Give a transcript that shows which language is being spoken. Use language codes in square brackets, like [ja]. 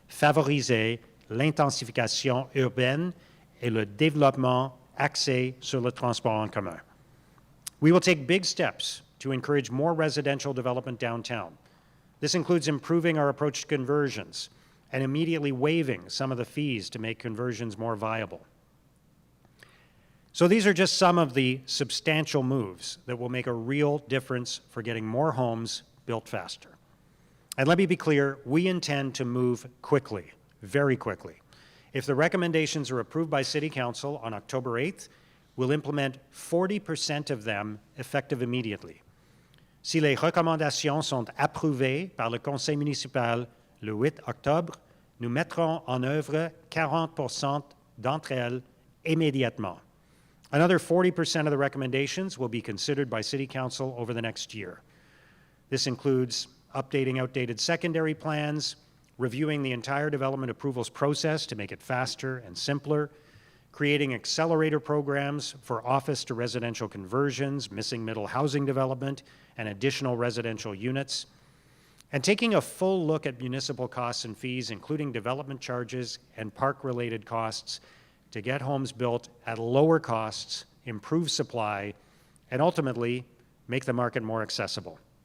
[fr] Favoriser l'intensification urbaine et le développement axé sur le transport en commun. [en] We will take big steps to encourage more residential development downtown. This includes improving our approach to conversions and immediately waiving some of the fees to make conversions more viable. So these are just some of the substantial moves that will make a real difference for getting more homes built faster. And let me be clear, we intend to move quickly, very quickly. If the recommendations are approved by City Council on October 8th, we'll implement 40% of them effective immediately. [fr] Si les recommandations sont approuvées par le Conseil municipal le 8 octobre, nous mettrons en œuvre 40% d'entre elles immédiatement. [en] Another 40% of the recommendations will be considered by City Council over the next year. This includes updating outdated secondary plans, reviewing the entire development approvals process to make it faster and simpler, creating accelerator programs for office to residential conversions, missing middle housing development, and additional residential units, and taking a full look at municipal costs and fees, including development charges and park-related costs, to get homes built at lower costs, improve supply, and ultimately make the market more accessible.